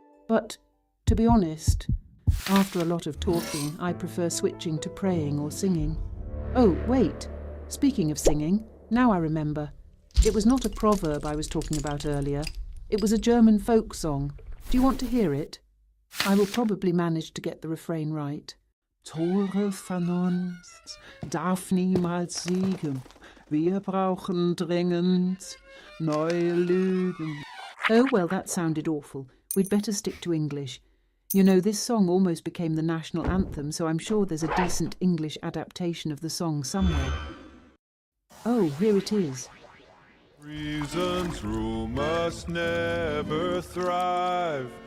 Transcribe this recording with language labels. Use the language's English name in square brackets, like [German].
[English] But, to be honest, after a lot of talking, I prefer switching to praying or singing. Oh, wait. Speaking of singing, now I remember. It was not a proverb I was talking about earlier. It was a German folk song. Do you want to hear it? I will probably manage to get the refrain right. [German] Tore Vernunft darf niemals siegen. Wir brauchen dringend neue Lügen. [English] Oh, well, that sounded awful. We'd better stick to English. You know, this song almost became the national anthem, so I'm sure there's a decent English adaptation of the song somewhere. Oh, here it is. Reason's rule must never thrive.